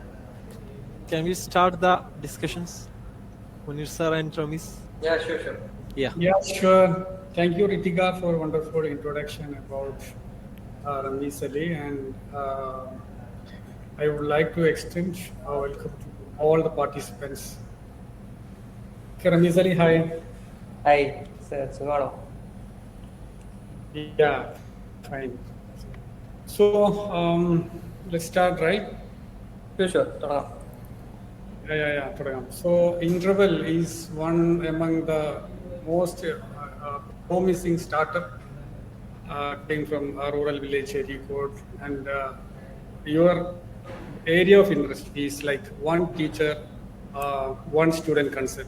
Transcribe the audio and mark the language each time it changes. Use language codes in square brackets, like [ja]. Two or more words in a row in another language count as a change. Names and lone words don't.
[en] Can we start the discussions, Munir sir and Ramesh? Yeah, sure. Yeah. Yeah, sure. Thank you, Ritika, for wonderful introduction about Ramees Ali, and I would like to extend our welcome to all the participants. Okay, Ramees Ali, hi. Hi, sir. Sugano. Yeah, fine. So let's start, right? Sure. [ml] തുടങ്ങാം. [en] So Interval is one among the most promising startup came from a rural village, Erikod, and your area of interest is like one teacher, one student concept.